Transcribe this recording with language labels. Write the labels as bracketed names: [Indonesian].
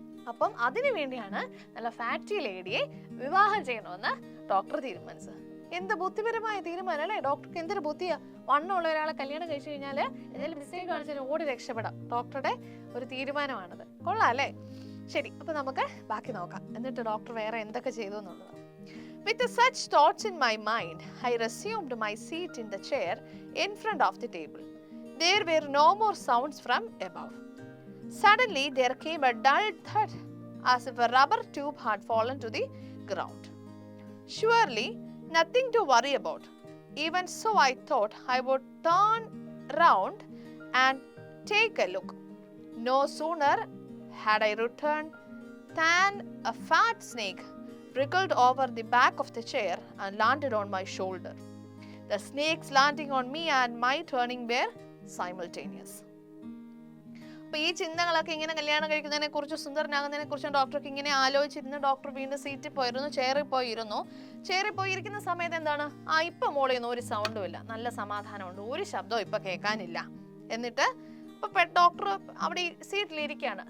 [Malayalam] അപ്പം അതിനു വേണ്ടിയാണ് നല്ല ഫാറ്റി ലേഡിയെ വിവാഹം ചെയ്യണമെന്ന് ഡോക്ടർ തീരുമാനിച്ചത്. എന്ത് ബുദ്ധിപരമായ തീരുമാനം അല്ലേ? ഡോക്ടർക്ക് എന്തൊരു ബുദ്ധിയാ! വണ്ണമുള്ള ഒരാളെ കല്യാണം കഴിച്ചു കഴിഞ്ഞാല് എന്തെങ്കിലും മിസ്റ്റേക്ക് കാണിച്ചാൽ ഓടി രക്ഷപ്പെടാം. ഡോക്ടറുടെ ഒരു തീരുമാനമാണത്. കൊള്ളാം അല്ലേ? ശരി, അപ്പൊ നമുക്ക് ബാക്കി നോക്കാം. എന്നിട്ട് ഡോക്ടർ വേറെ എന്തൊക്കെ ചെയ്തു എന്നുള്ളത്. [English] With such thoughts in my mind, I resumed my seat in the chair in front of the table. There were no more sounds from above. Suddenly there came a dull thud, as if a rubber tube had fallen to the ground. Surely nothing to worry about. Even so, I thought I would turn round and take a look. No sooner had I returned than a fat snake wriggled over the back of the chair and landed on my shoulder. The snake's landing on me and my turning were simultaneous. [Malayalam] അപ്പൊ ഈ ചിന്തകളൊക്കെ ഇങ്ങനെ കല്യാണം കഴിക്കുന്നതിനെ കുറിച്ച്, സുന്ദരനാകുന്നതിനെ കുറിച്ചും ഡോക്ടർക്ക് ഇങ്ങനെ ആലോചിച്ചിരുന്നു. Doctor വീണ്ടും സീറ്റിൽ പോയിരുന്നു, ചെയറിൽ പോയിരുന്നു. ചെയറിൽ പോയിരിക്കുന്ന സമയത്ത് എന്താണ്, ഇപ്പൊ മോളിയൊന്നും ഒരു സൗണ്ടും ഇല്ല, നല്ല സമാധാനമുണ്ട്, ഒരു ശബ്ദവും ഇപ്പൊ കേൾക്കാനില്ല. എന്നിട്ട് ഇപ്പൊ ഡോക്ടർ അവിടെ സീറ്റിലിരിക്കുകയാണ്.